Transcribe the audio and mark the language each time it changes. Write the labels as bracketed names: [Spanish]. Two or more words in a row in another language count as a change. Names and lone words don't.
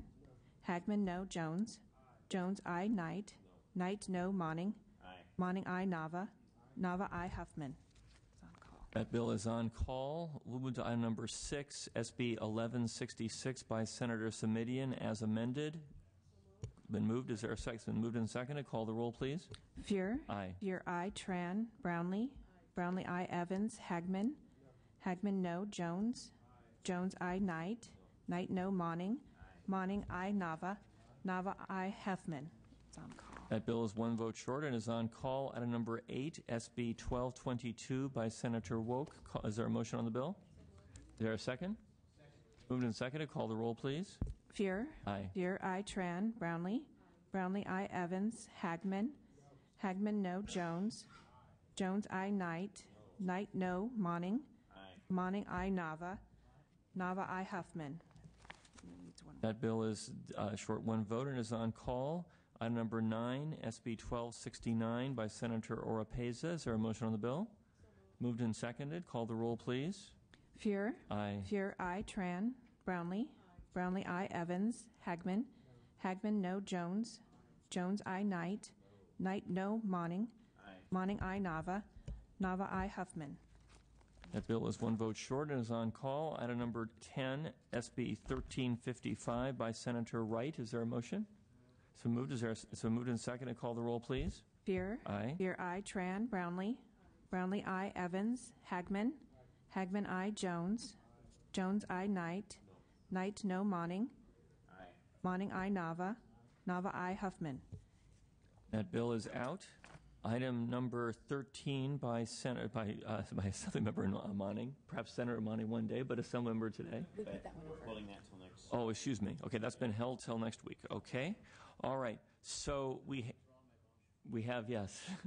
[English] Hagman, no. Jones. Jones, aye. Knight. Knight, no. Monning. Monning, aye. Nava. Nava, aye. Huffman. That bill is on call. We'll move to item number 6, SB 1166 by Senator Semidian as amended. Been moved. Is there a second? It's been moved and seconded. Call the roll, please. Fear. Aye. Fear, aye. Tran. Brownlee. Brownlee, aye. Evans. Hagman. Hagman, no. Jones. Jones, aye. Knight. Knight, no. Monning. Monning, aye. Nava. Nava, aye. Huffman. It's on call. That bill is one vote short and is on call. Item number 8, SB 1222 by Senator Woke. Is there a motion on the bill? Is there a second? Moved and seconded. Call the roll, please. Fear. Aye. Fear, aye. Tran. Brownlee. Brownlee, aye. Evans. Hagman. Hagman, no. Jones. Jones, aye. Knight. Knight, no. Monning. Monning, aye. Nava. Nava, aye. Huffman. That bill is short one vote and is on call. Item number 9, SB 1269 by Senator Oropeza. Is there a motion on the bill? Moved and seconded. Call the roll, please. Fear. Aye. Fear, aye. Tran. Brownlee. Brownlee, aye. Evans. Hagman. Hagman, no. Jones. Jones, aye. Knight. Knight, no. Monning. Monning, aye. Nava. Nava, aye. Huffman. That bill is one vote short and is on call. Item number 10, SB 1355 by Senator Wright. Is there a motion? So moved. It's been moved and seconded. Call the roll, please. Fear. Aye. Fear, aye. Tran. Brownlee. Brownlee, aye. Evans. Hagman. Hagman, aye. Jones. Jones, aye. Knight. Knight, no. Monning. Monning, aye. Nava. Nava, aye. Huffman. That bill is out. Item number 13 by Assemblymember Monning. Perhaps Senator Monning one day, but Assemblymember today. We're pulling that till next. Oh, excuse me. Okay, that's been held till next week. Okay. All right. So we have, yes.